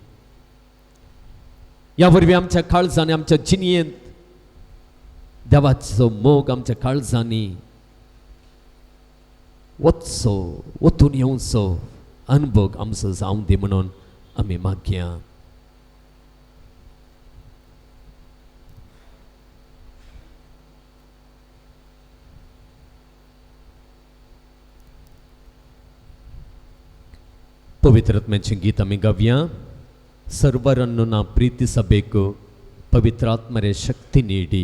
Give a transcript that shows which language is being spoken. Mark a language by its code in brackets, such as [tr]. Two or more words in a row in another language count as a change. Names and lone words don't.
[kok] ह्या वरवीं आमच्या काळजांनी आमच्या जिणयेंत देवाचो मोग आमच्या काळजांनी वचचो वतून येवचो अनुभव आमचो जावन दी म्हणून आमी मागया. ಪವಿತ್ರ ಆತ್ಮನ ಗೀತ ಆಮಿ ಗವ್ಯ. [kn] ಸರ್ವರನ್ನು ನಾ ಪ್ರೀತಿಸಬೇಕು, ಪವಿತ್ರಾತ್ಮರೇ ಶಕ್ತಿ ನೀಡಿ.